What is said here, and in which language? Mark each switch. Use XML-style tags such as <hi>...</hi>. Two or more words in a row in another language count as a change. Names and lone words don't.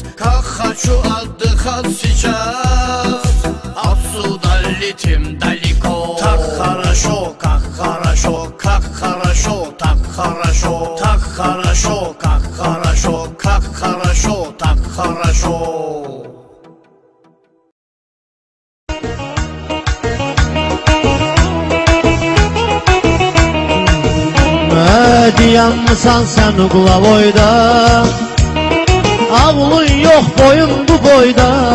<ru>Как хочу отдыхать сейчас, отсюда летим далеко. Так хорошо, как хорошо, как хорошо, так хорошо. Так хорошо, как хорошо, как хорошо, так хорошо.</ru> <az>Diyanmısan sen uqlavoyda, ağlın yox boyun bu boyda.</az>